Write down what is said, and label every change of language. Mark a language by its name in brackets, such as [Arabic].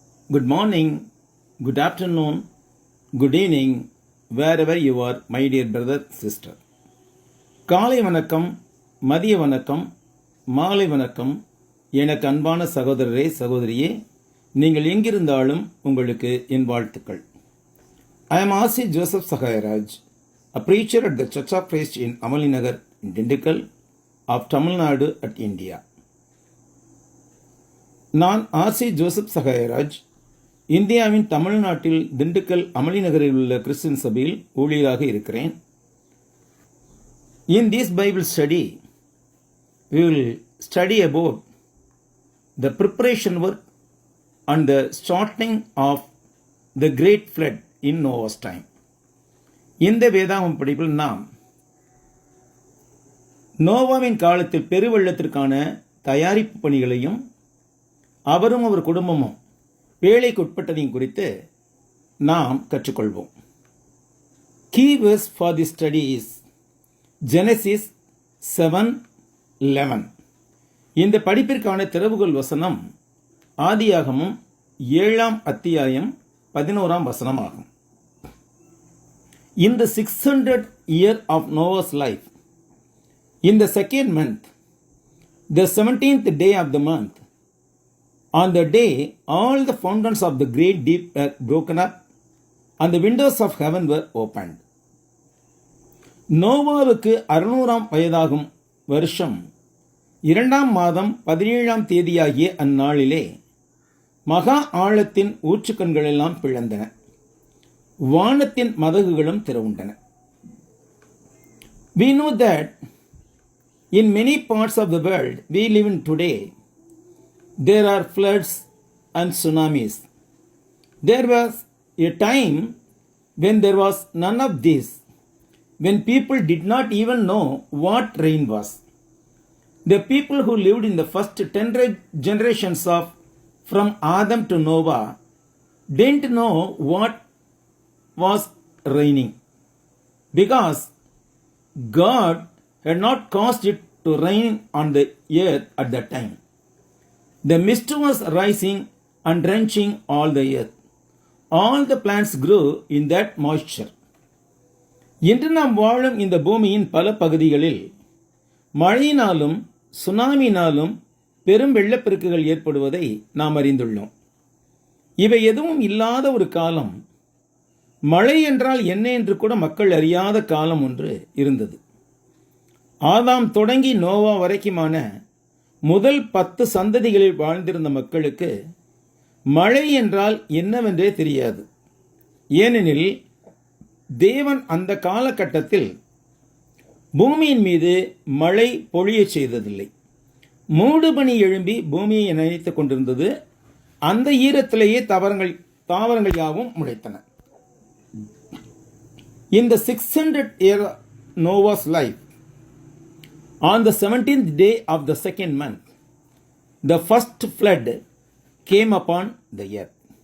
[English] Good morning, good afternoon, good evening, wherever you are, my dear brother, sister. [Tamil] காலை வணக்கம், மதிய வணக்கம், மாலை வணக்கம், எனக்கு அன்பான சகோதரரே சகோதரியே, நீங்கள் எங்கிருந்தாலும் உங்களுக்கு என் வாழ்த்துக்கள். [English] I am R.C. Joseph Sahayaraj, a preacher at the Church of Christ in Amalinagar, Dindigul of Tamil Nadu at India. [Tamil] நான் ஆர்சி ஜோசப் சகாயராஜ், இந்தியாவின் தமிழ்நாட்டில் திண்டுக்கல் அமளிநகரில் உள்ள கிறிஸ்டியன் சபையில் ஊழியராக இருக்கிறேன். [English] In this Bible study, we will study about the preparation work and the starting of the great flood in Noah's time. [Tamil] இந்த வேதாகம படிப்பில் நாம் நோவாவின் காலத்தில் பெருவெள்ளத்திற்கான தயாரிப்பு பணிகளையும் அவரும் அவர் குடும்பமும் வேலைக்கு உட்பட்டதையும் குறித்து நாம் கற்றுக்கொள்வோம். [English] Key verse for this study is Genesis 7:11. [Tamil] இந்த படிப்பிற்கான திறவுகோல் வசனம் ஆதியாகமம் 7ஆம் அத்தியாயம் 11ஆம் வசனம் ஆகும். [English] In the 600th year of Noah's life, in the second month, the 17th day of the month, on the day all the fountains of the great deep were broken up and the windows of heaven were opened. [Tamil] நோவாவுக்கு 600ஆம் வயதாகும் வருஷம் 2ஆம் மாதம் 17ஆம் தேதியாகிய அந்நாளிலே மகா ஆழத்தின் ஊற்றுக்கண்களெல்லாம் பிளந்தன, வானத்தின் மதகுகளும் திறவுண்டன. [English] We know that in many parts of the world we live in today, there are floods and tsunamis. There was a time when there was none of this, when people did not even know what rain was. The people who lived in the first 10 generations of from Adam to Noah didn't know what was raining, because God had not caused it to rain on the earth at that time. The mist was rising and drenching all the earth. All the plants grew in that moisture. [Tamil] இன்று நாம் வாழும் இந்த பூமியின் பல பகுதிகளில் மழையினாலும் சுனாமினாலும் பெரும் வெள்ளப்பெருக்குகள் ஏற்படுவதை நாம் அறிந்துள்ளோம். இவை எதுவும் இல்லாத ஒரு காலம், மழை என்றால் என்ன என்று கூட மக்கள் அறியாத காலம் ஒன்று இருந்தது. ஆதாம் தொடங்கி நோவா வரைக்குமான முதல் 10 சந்ததிகளில் வாழ்ந்திருந்த மக்களுக்கு மழை என்றால் என்னவென்றே தெரியாது. ஏனெனில் தேவன் அந்த காலகட்டத்தில் பூமியின் மீது மழை பொழியச் செய்ததில்லை. மூடுபனி எழும்பி பூமியை நினைத்துக் கொண்டிருந்தது. அந்த ஈரத்திலேயே தாவரங்கள் யாவும் முளைத்தன. [English] In the 600th year of Noah's life, on the 17th day of the second month, the first flood came upon the earth.